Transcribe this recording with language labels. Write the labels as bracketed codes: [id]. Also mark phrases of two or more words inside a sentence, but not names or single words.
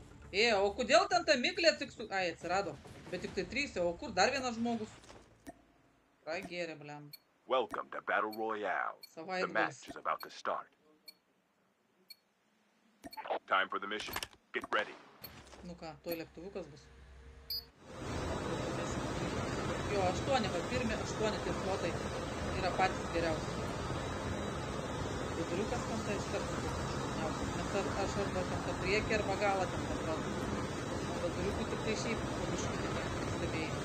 [lt] O kodėl ten ta miglė tik su... Ai, atsirado. Bet tik tai 3, o kur dar vienas žmogus? Pragėrė, blem. [en] Welcome to Battle Royale. The match is about to start. Time for the mission. Get ready. [lt] Nu ką, tuoj lėktuvukas bus. Jo, 8, va, pirmi 8 tie slotai yra patys geriausi. Viduriukas ten tai iš karto šauniausias. Nes aš arba ten tą priekį arba galą ten patraukiu. O viduriukų tik tai šiaip pabiškį tik stebėjai.